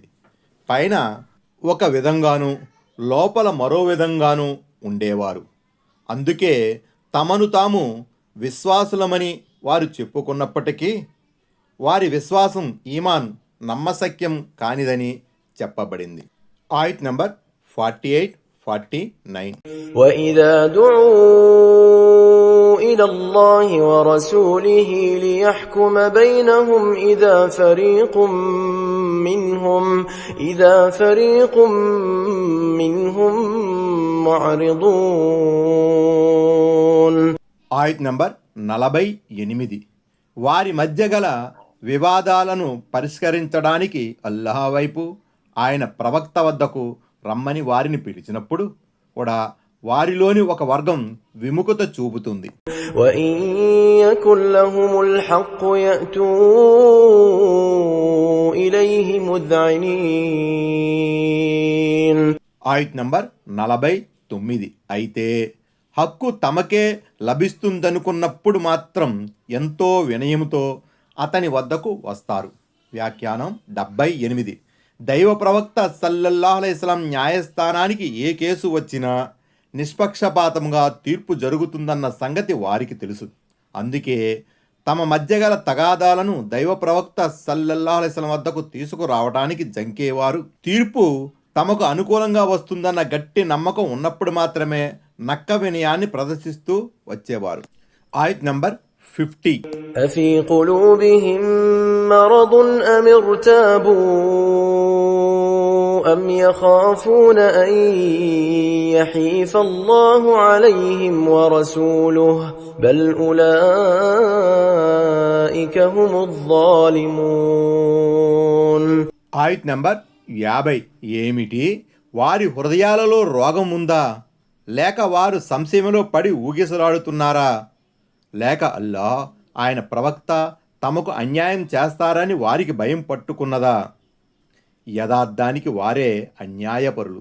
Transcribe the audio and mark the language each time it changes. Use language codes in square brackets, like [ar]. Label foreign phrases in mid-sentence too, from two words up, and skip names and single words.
[te] పైన ఒక విధంగానూ లోపల మరో విధంగానూ ఉండేవారు. అందుకే తమను తాము విశ్వాసులమని వారు చెప్పుకున్నప్పటికీ వారి విశ్వాసం ఈమాన్ నమ్మశక్యం కానిదని చెప్పబడింది. ఆయత్ నంబర్ 48, 49. [ar] وإذا دعوا إلى الله ورسوله ليحكم بينهم إذا فريق منهم معرضون. [te] ఆయత్ నంబర్ 48. వారి మధ్య గల వివాదాలను పరిష్కరించడానికి అల్లాహ్ వైపు, ఆయన ప్రవక్త వద్దకు రమ్మని వారిని పిలిచినప్పుడు కూడా వారిలోని ఒక వర్గం విముఖత చూపుతుంది. [ar] وإن يكن لهم الحق يأتوا إليه مذعنين. [te] ఆయత్ నంబర్ 49. అయితే హక్కు తమకే లభిస్తుందనుకున్నప్పుడు మాత్రం ఎంతో వినయముతో అతని వద్దకు వస్తారు. వ్యాఖ్యానం 78. దైవ ప్రవక్త [ar] صلى الله عليه وسلم [te] న్యాయస్థానానికి ఏ కేసు వచ్చినా నిష్పక్షపాతంగా తీర్పు జరుగుతుందన్న సంగతి వారికి తెలుసు. అందుకే తమ మధ్య గల తగాదాలను దైవ ప్రవక్త [ar] صلى الله عليه وسلم [te] వద్దకు తీసుకురావడానికి జంకేవారు. తీర్పు తమకు అనుకూలంగా వస్తుందన్న గట్టి నమ్మకం ఉన్నప్పుడు మాత్రమే నక్క వినయాన్ని ప్రదర్శిస్తూ వచ్చేవారు. ఆయత్ నంబర్ 50. [ar] أفي قلوبهم مرض أم ارتابوا أم يخافون أن يحيف الله عليهم ورسوله بل أولئك أولئك هم الظالمون. [te] ఆయత్ నంబర్ 50 ఏమిటి? వారి హృదయాలలో రోగం ఉందా, లేక వారు సంశయంలో పడి ఊగిసలాడుతున్నారా, లేక అల్లాహ్ ఆయన ప్రవక్త తమకు అన్యాయం చేస్తారని వారికి భయం పట్టుకున్నదా? యథార్థానికి వారే అన్యాయపరులు.